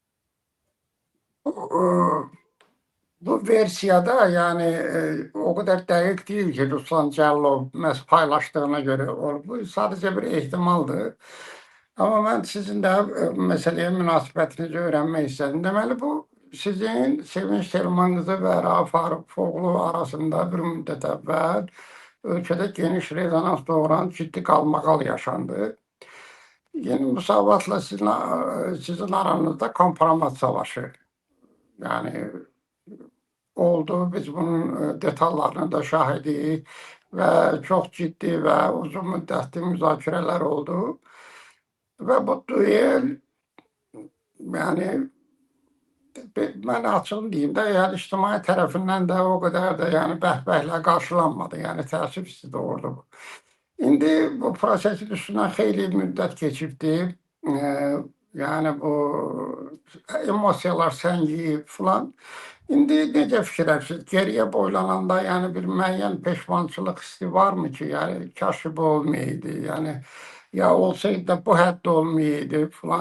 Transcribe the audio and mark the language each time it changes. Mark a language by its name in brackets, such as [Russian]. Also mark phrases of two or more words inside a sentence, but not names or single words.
[Turkish] Bu versiyada yani o kadar dəqiq değil ki, Ruslan Cəllov paylaştığına göre bu sadəcə bir ihtimaldır. [Azerbaijani] Amma mən sizin də məsələyə münasibətinizi öyrənmək istədim. Deməli, bu sizin Sevinç Telman qızı və Rauf Arıfoğlu arasında bir müddət əvvəl ölkədə geniş rezonans doğuran ciddi qalmaqal yaşandı. Yeni Müsavat'la sizin aranızda kompromat savaşı yani oldu. [Turkish] Biz bunun detallarına da şahidiyiz ve çok ciddi ve uzun müddetli müzakereler oldu. Ve bu düel yani ben açığını diyeyim de yani ictimai tarafından da o kadar da yani bəhbəhlə qarşılanmadı. [Azerbaijani] Yani təəssüf hissi doğurdu bu. İndi bu prosesin üstündən xeyli müddət keçibdi. Yani bu emosiyalar səngiyib filan. İndi necə fikirləşirsiniz? Geriyə boylananda yəni bir müəyyən peşmançılıq hissi varmı ki, yəni kaş bu olmayaydı, yəni ya olsaydı da bu həddə olmayaydı filan.